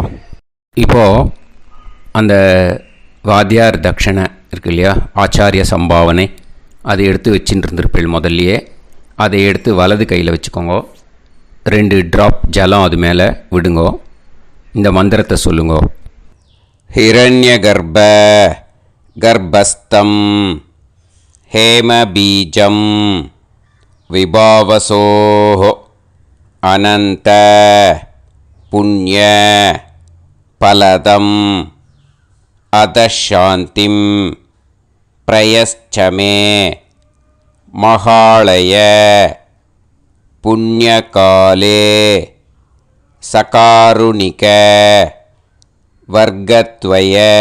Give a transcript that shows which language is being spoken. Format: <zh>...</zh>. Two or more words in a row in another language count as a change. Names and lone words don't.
<ta>இப்போது அந்த வாத்தியார் தட்சணை இருக்கு இல்லையா, ஆச்சாரிய சம்பாவனை, அதை எடுத்து வச்சுட்டு இருந்திருப்பேன் முதல்லையே. அதை எடுத்து வலது கையில் வச்சுக்கோங்க. 2 ட்ராப் ஜலம் அது மேலே விடுங்கோ. இந்த மந்திரத்தை சொல்லுங்க.</ta> <sa>हिरण्यगर्भ गर्भस्थं हेमबीजं विभावसोः अनन्त पुण्य फलदम् अधशान्तिं प्रयश्च मे महालय पुण्यकाले सकारुणिक वर्गत्वय</sa>